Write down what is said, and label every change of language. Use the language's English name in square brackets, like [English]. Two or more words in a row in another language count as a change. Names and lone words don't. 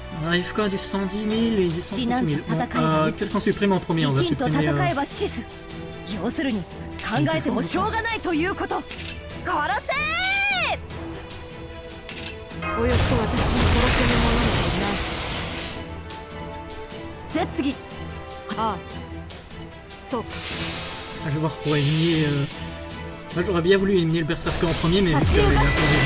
[French] arrive quoi, du 110 000 et du 130 000. Bon, qu'est-ce qu'on supprime en premier? On va supprimer... [Japanese] 要するに考えてもしょうがないということ。殺せー。およそ私に殺せるものなどない。じゃ次。ああ、そうか。 [French] Je vais voir pour éliminer... Moi j'aurais bien voulu éliminer le berserker en premier, mais vu que les berserkers...